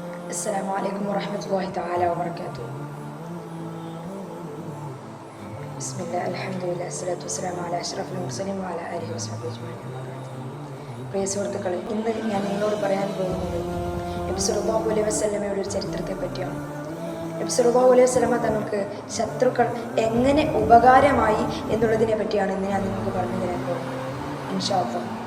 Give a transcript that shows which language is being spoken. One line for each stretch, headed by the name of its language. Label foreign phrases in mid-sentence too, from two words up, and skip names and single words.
Arabic: السلام عليكم ورحمة الله تعالى وبركاته. بسم الله الحمد لله الصلاة والسلام على أشرف المرسلين وعلى آله وصحبه أجمعين.
Malayalam: പ്രിയ സുഹൃത്തുക്കളെ, ഇന്ന് ഞാൻ നിങ്ങളോട് പറയാൻ പോകുന്നത് നബി
Arabic: صلى الله عليه وسلم
Malayalam: ഒരു ചരിത്രത്തെ പറ്റിയാണ്. നബി
Arabic: صلى الله عليه وسلم
Malayalam: തങ്ങൾക്ക് ശത്രുക്കൾ എങ്ങനെ ഉപകാരമായി എന്നുള്ളതിനെ പറ്റിയാണ് ഇന്ന് ഞാൻ നിങ്ങൾക്ക് പറഞ്ഞു തരാൻ പോകുന്നത്.
Arabic: إن شاء الله.